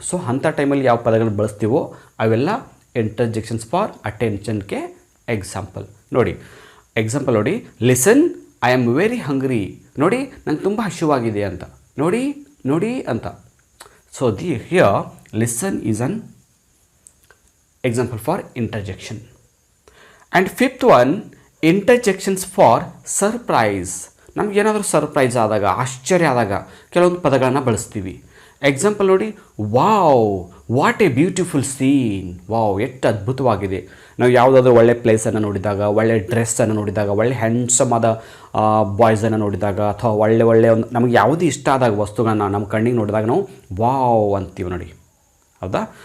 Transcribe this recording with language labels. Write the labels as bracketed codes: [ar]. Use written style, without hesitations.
[kn] So ಅಂಥ ಟೈಮಲ್ಲಿ ಯಾವ ಪದಗಳನ್ನು ಬಳಸ್ತೀವೋ ಅವೆಲ್ಲ ಇಂಟರ್ಜೆಕ್ಷನ್ಸ್ ಫಾರ್ ಅಟೆನ್ಷನ್ಗೆ ಎಕ್ಸಾಂಪಲ್. ನೋಡಿ ಎಕ್ಸಾಂಪಲ್ ನೋಡಿ, [en] Listen I am very hungry. [kn] ನೋಡಿ ನಂಗೆ ತುಂಬ ಹಸಿವಾಗಿದೆ ಅಂತ, ನೋಡಿ ನೋಡಿ ಅಂತ. [en] So here listen is an example for interjection. And fifth one, interjections for surprise. [kn] ನಮಗೇನಾದರೂ surprise ಆದಾಗ, ಆಶ್ಚರ್ಯ ಆದಾಗ ಕೆಲವೊಂದು ಪದಗಳನ್ನು ಬಳಸ್ತೀವಿ. ಎಕ್ಸಾಂಪಲ್ ನೋಡಿ, [en] Wow what a beautiful scene. [kn] Wow ಎಷ್ಟು ಅದ್ಭುತವಾಗಿದೆ. ನಾವು ಯಾವುದಾದ್ರೂ ಒಳ್ಳೆ ಪ್ಲೇಸನ್ನು ನೋಡಿದಾಗ, ಒಳ್ಳೆ ಡ್ರೆಸ್ಸನ್ನು ನೋಡಿದಾಗ, ಒಳ್ಳೆ ಹ್ಯಾಂಡ್ಸಮ್ ಆದ ಬಾಯ್ಸನ್ನು ನೋಡಿದಾಗ, ಅಥವಾ ಒಳ್ಳೆ ಒಂದು ನಮಗೆ ಯಾವುದೇ ಇಷ್ಟ ಆದಾಗ ವಸ್ತುಗಳನ್ನ ನಮ್ಮ ಕಣ್ಣಿಗೆ ನೋಡಿದಾಗ ನಾವು ವಾವ್ ಅಂತೀವಿ ನೋಡಿ, ಹೌದಾ?